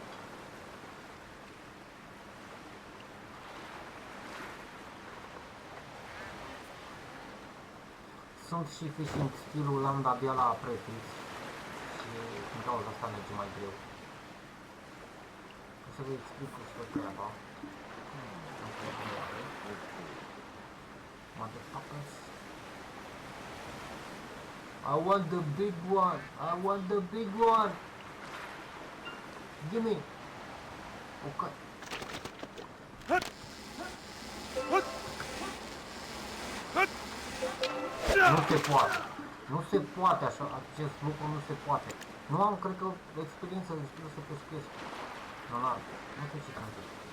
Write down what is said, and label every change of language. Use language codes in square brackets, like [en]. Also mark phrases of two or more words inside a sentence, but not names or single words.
[ro] Sunt și [en] fishing skill-ul [ro] l-am de-abia la prefix și din cauza asta merge mai greu. O să vă explic cum stă treaba. [en] Motherfuckers. I want the big one! I want the big one! Give me! [ro] Okay. Nu se poate. Nu se poate așa, acest lucru nu se poate. Nu am, cred că, experiență destul să pescuiesc. Nu știu ce trebuie.